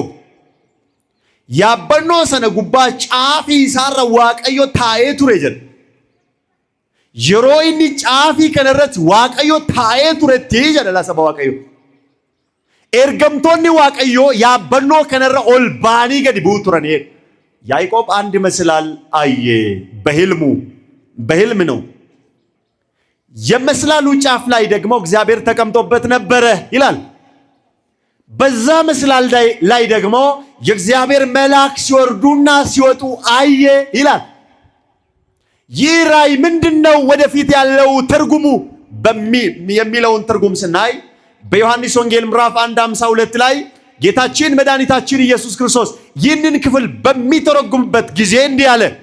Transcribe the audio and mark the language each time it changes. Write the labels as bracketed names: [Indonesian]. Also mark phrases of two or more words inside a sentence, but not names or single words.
[Oromo] Yaabbannoo sana gubbaa caafii isaarra waaqayyo taa'ee ture jedha. Yeroo inni caafii kanarratti waaqayyo taa'ee turetti jedha la saba waaqayyo. Ergamtoonni waaqayyo yaabbannoo kanarra ol baanii gadi bu'u turani. [Amharic] Yaaqoob አንድ መስላል አየ በህልም ነው። የመስላሉ ጫፍ ላይ ደግሞ እግዚአብሔር ተቀምጦበት ነበረ ይላል። በዛ መስላል ላይ ደግሞ የእግዚአብሔር መልአክ ሲወርዱና ሲወጡ አየ ይላል። ይህ ራእይ ምንድነው ወደፊት ያለው ትርጉሙ የሚለውን ትርጉም ስናይ በዮሐንስ ወንጌል ምዕራፍ 1:52 ላይ ጌታችን መድኃኒታችን ኢየሱስ ክርስቶስ ይህንን ክፍል በሚተረጉምበት ጊዜ እንዲህ አለ።